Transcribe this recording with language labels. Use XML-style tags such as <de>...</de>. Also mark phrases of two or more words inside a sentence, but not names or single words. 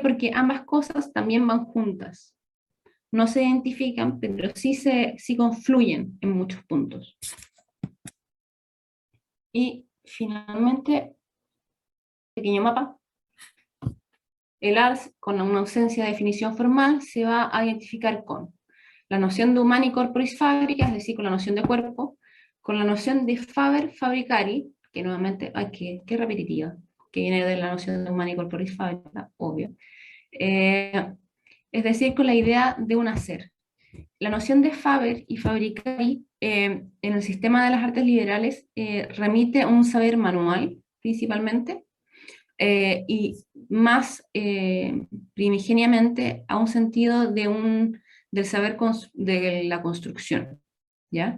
<es>Porque ambas cosas también van juntas. No se identifican, pero sí confluyen en muchos puntos. Y finalmente, pequeño mapa. El ARS, con una ausencia de definición formal, se va a identificar con la noción de</es> <la>humani corporis fabrica,</la> <es>es decir, con la noción de cuerpo, con la noción de</es> <la>faber fabricari,</la> <es>que nuevamente, ay, qué repetitiva, que viene de la noción de</es> <la>humani corporis fabrica,</la> <es>obvio. Es decir, con la idea de un hacer. La noción de Faber y Fabricari en el sistema de las artes liberales remite a un saber manual, principalmente, y más primigeniamente a un sentido del saber de la construcción, ¿ya?</es>